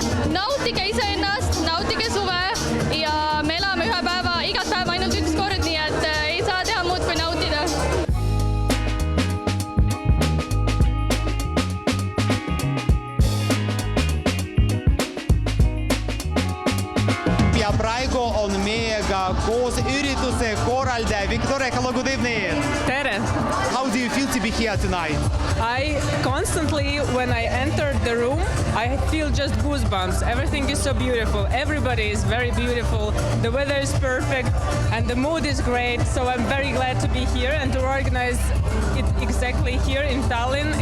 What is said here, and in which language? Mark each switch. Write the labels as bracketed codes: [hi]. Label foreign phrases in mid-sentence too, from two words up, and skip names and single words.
[et] Nautige iseennast, nautige suve ja me elame ühe päeva, igat päeva ainult üks kord, nii et ei saa teha muud kui nautida. Ja praegu on meiega koos ürituse korraldaja Victoria, [en] hello, good evening! [et] Tere! [en] How do you feel to be here tonight? I constantly, when I entered the room, I feel just goosebumps. Everything is so beautiful. Everybody is very beautiful. The weather is perfect and the mood is great. So I'm very glad to be here and to organize it exactly here in Tallinn.